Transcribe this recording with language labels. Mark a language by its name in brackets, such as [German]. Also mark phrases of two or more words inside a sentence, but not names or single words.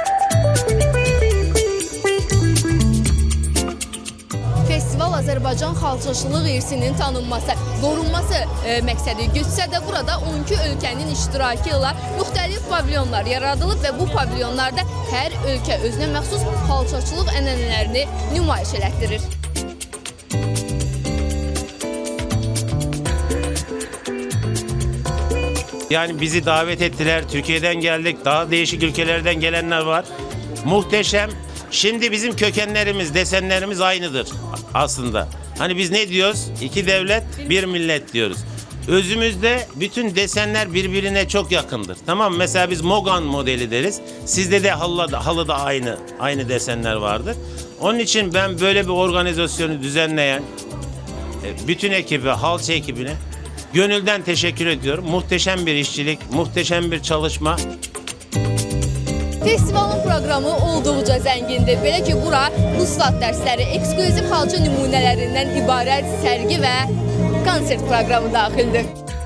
[Azerbaijani] Festival Azərbaycan xalçaçılıq irsinin tanınması, qorunması məqsədi gütsə də burada 12 ölkənin iştirakı ilə müxtəlif pavilyonlar yaradılıb və bu pavilyonlarda hər ölkə özünə məxsus xalçaçılıq ənənələrini nümayiş elətdirir. [Turkish] Yani bizi davet ettiler. Türkiye'den geldik. Daha değişik ülkelerden gelenler var. Muhteşem. Şimdi bizim kökenlerimiz, desenlerimiz aynıdır aslında. Hani biz ne diyoruz? İki devlet, bir millet diyoruz. Özümüzde bütün desenler birbirine çok yakındır. Tamam mı? Mesela biz Mogan modeli deriz. Sizde de halıda aynı desenler vardır. Onun için ben böyle bir organizasyonu düzenleyen bütün ekibi, halça ekibine gönülden teşekkür ediyorum. Muhteşem bir işçilik, muhteşem bir çalışma. [Azerbaijani] Festivalın proqramı olduqca zəngindir. Belə ki, bura Ustad dərsləri, eksklüziv xalça nümunələrindən ibarət sərgi və konsert proqramı daxildir.